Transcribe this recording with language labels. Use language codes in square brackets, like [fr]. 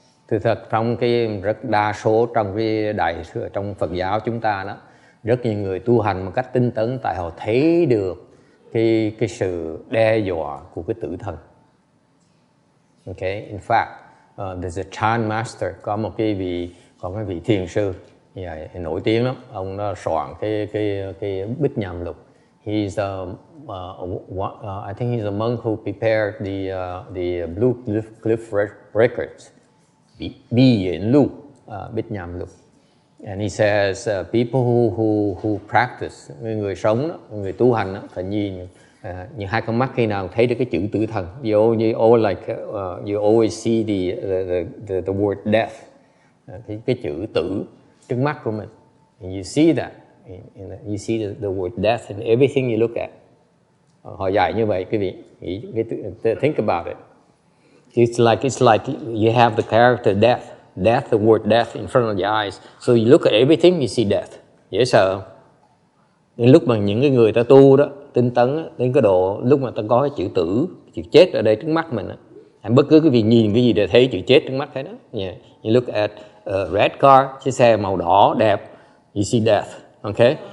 [vi] Sự thật trong cái rất đa số trong Phật giáo chúng ta đó, rất nhiều người tu hành một cách tinh tấn tại họ thấy được cái sự đe dọa của cái tử thần. [en] Okay, in fact, there's a Chan master, [vi] có cái vị thiền sư nổi tiếng lắm, ông nó soạn cái Bích Nhàm Lục. [en] He's I think he's a monk who prepared the Blue Cliff Records. [vi] Bi Yin Lu, Bích Nham Lu. [en] And he says people who practice, [vi] người sống đó, người tu hành đó, phải nhìn hai con mắt khi nào thấy được cái chữ tử thần. [en] You always see the word death, [vi] cái chữ tử trước mắt của mình. [en] And you see that, you see the word death in everything you look at. [vi] Họ dạy như vậy, quý vị [en] think about it. It's like you have the character death, the word death in front of your eyes. So you look at everything, you see death. [vi] Dễ sợ không? Đến lúc mà những cái người ta tu đó, tinh tấn đến cái độ lúc mà ta có cái chữ tử, chữ chết ở đây trước mắt mình đó. Bất cứ cái việc nhìn cái gì để thấy chữ chết trước mắt hết đó. Yeah. [en] You look at a red car, [vi] chiếc xe màu đỏ đẹp, [en] you see death. [vi] Okay?